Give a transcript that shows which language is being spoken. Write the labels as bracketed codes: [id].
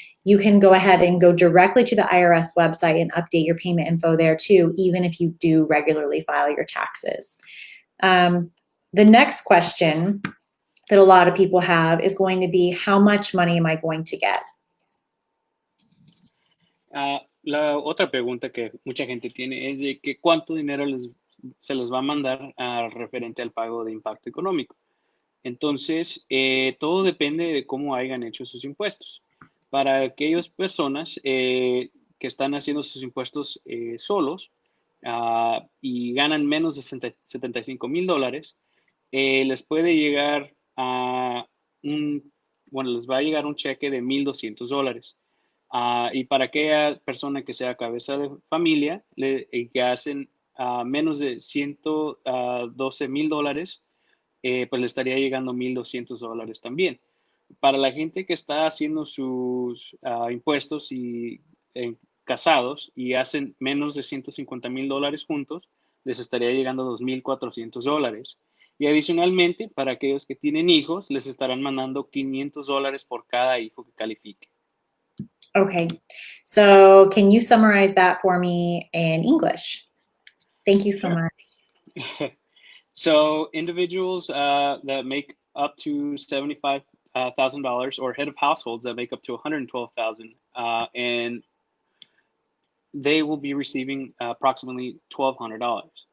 [en] You can go ahead and go directly to the IRS website and update your payment info there too, even if you do regularly file your taxes. The next question that a lot of people have is going to be, how much money am I going to get? [es] La otra pregunta que mucha gente tiene es de que cuánto dinero se les va a mandar referente al pago de impacto económico. Entonces, todo depende de cómo hayan hecho sus impuestos. Para aquellas personas que están haciendo sus impuestos solos y ganan menos de $75,000, les puede llegar a les va a llegar un cheque de $1,200. Y para aquella persona que sea cabeza de familia y que hacen menos de $112,000, pues le estaría llegando $1,200 también. Para la gente que está haciendo sus impuestos y casados y hacen menos de $150,000 juntos, les estaría llegando $2,400. Y adicionalmente, para aquellos que tienen hijos, les estarán mandando $500 por cada hijo que califique. [en] Okay, so can you summarize that for me in English? Thank you so Sure. much. So individuals that make up to $75,000 or head of households that make up to 112,000, and they will be receiving approximately $1,200.